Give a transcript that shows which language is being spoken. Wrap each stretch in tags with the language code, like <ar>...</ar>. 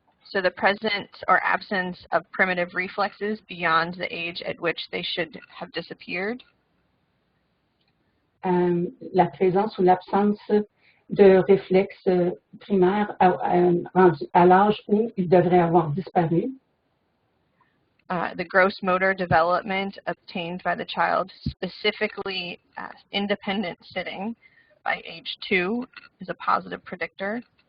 <en>So the presence or absence of primitive reflexes beyond the age at which they should have disappeared.</en> <fr>La présence ou l'absence de réflexes primaires à l'âge où ils devraient avoir disparu.</fr> <en>The gross motor development obtained by the child, specifically independent sitting by age 2, is a positive predictor.</en>